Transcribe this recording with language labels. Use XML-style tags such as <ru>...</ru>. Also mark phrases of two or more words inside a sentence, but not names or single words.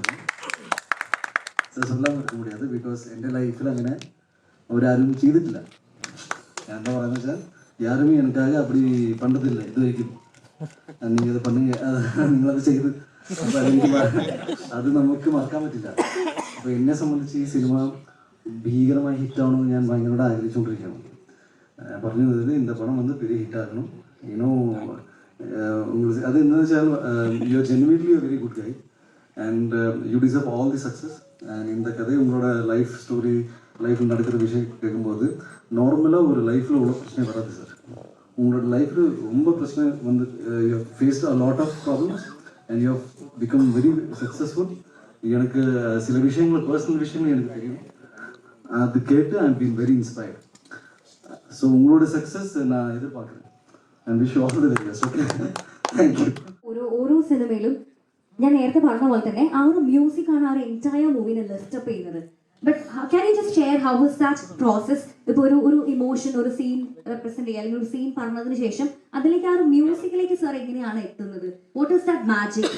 <ta>சொல்லாமல் இருக்க முடியாது பிகாஸ்</ta> <ml>എൻ്റെ ലൈഫിൽ അങ്ങനെ അവരാരും ചെയ്തിട്ടില്ല ഞാൻ എന്താ പറയുന്നത് വെച്ചാൽ</ml> <ta>யாருமே எனக்காக அப்படி பண்ணதில்லை இது வரைக்கும் நீங்கள் அதை பண்ணுங்க</ta> <ml>നിങ്ങളത് ചെയ്ത് അത് നമുക്ക് മറക്കാൻ പറ്റില്ല അപ്പോൾ എന്നെ സംബന്ധിച്ച് ഈ സിനിമ ഭീകരമായി ഹിറ്റാവണമെന്ന് ഞാൻ ഭയങ്കര ആഗ്രഹിച്ചുകൊണ്ടിരിക്കുകയാണ് പറഞ്ഞത്</ml> <ta>இந்த படம் வந்து பெரிய ஹிட்டாகணும் இன்னும் அது என்ன</ta> <en>വെച്ചാൽ you are genuinely very good guy and you deserve all the success and</en> <ta>இந்த கதை உங்களோட</ta> <en>life story</en> <ta>லைஃப்பில் நடக்கிற விஷயம் கேட்கும்போது நார்மலாக ஒரு லைஃப்பில் உள்ள பிரச்சனை வராது சார் உங்களோட லைஃப்பில் ரொம்ப பிரச்சனை வந்து</ta> <en>you faced a lot of problems and you have become very successful</en> <ta>எனக்கு சில விஷயங்கள் பர்சனல் விஷயங்கள் எனக்கு தெரியும் அது கேட்டு</ta> <en>I been very inspired so</en> <ta>உங்களோட சக்ஸஸ் நான் எதிர்பார்க்குறேன்</ta> <en>and wish you all the very best okay thank you</en> <ml>ഓരോ സിനിമയിലും ഞാൻ നേരത്തെ പറഞ്ഞ പോലെ തന്നെ ആ ഒരു മ്യൂസിക് ആണ് ആ ഒരു</ml> <en>entire moviene list up</en> <ml>ചെയ്യുന്നത്</ml> <en>but can you just share how was that process</en> <ml>ഇപ്പോൾ ഒരു ഇമോഷൻ ഒരു സീൻ റെപ്രസെന്റ് ചെയ്യുക അല്ലെങ്കിൽ ഒരു സീൻ പറഞ്ഞതിന് ശേഷം അതിലേക്ക് ആ ഒരു മ്യൂസിക്കിലേക്ക് സാർ എങ്ങനെയാണ് എത്തുന്നത്</ml> <en>what is that magic</en>